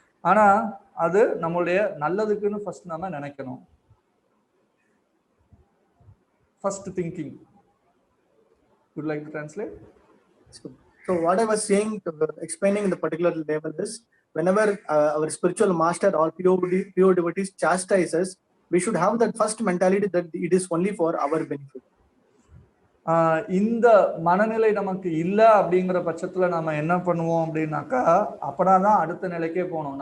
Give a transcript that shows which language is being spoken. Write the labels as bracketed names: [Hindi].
[Tamil] ஆனா அது நம்மளுடைய நல்லதுக்குன்னு ஃபர்ஸ்ட் நம்ம நினைக்கணும். [English] First thinking. Would like to translate? So what I was saying, explaining in the particular level is, whenever our spiritual master or pure devotees chastise us, we should have that first mentality that it is only for our benefit. [Tamil] இந்த மனநிலை நமக்கு இல்லை அப்படிங்கிற பட்சத்தில் நம்ம என்ன பண்ணுவோம் அப்படின்னாக்கா, அப்பனா தான் அடுத்த நிலைக்கே போகணும்.